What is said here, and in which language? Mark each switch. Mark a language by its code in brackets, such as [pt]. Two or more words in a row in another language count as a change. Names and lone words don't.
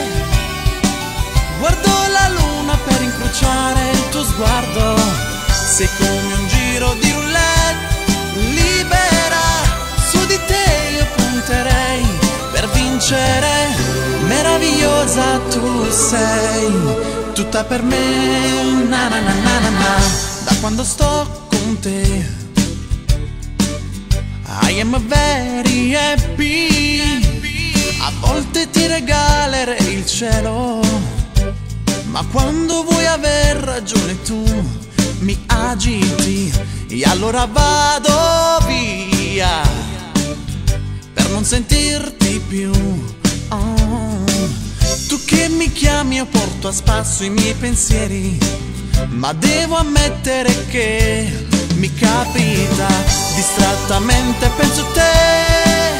[it] Guardo la luna per incrociare il tuo sguardo, sei come un giro di roulette libera. Su di te io punterei per vincere, meravigliosa tu sei, tutta per me, na na na na na na. Da quando sto con te [en] I am very happy. [it] A volte ti regalerei il cielo, ma quando vuoi aver ragione tu mi agiti, e allora vado via per non sentirti più. Tu che mi chiami io porto a spasso i miei pensieri, ma devo ammettere che mi capita distrattamente penso a te.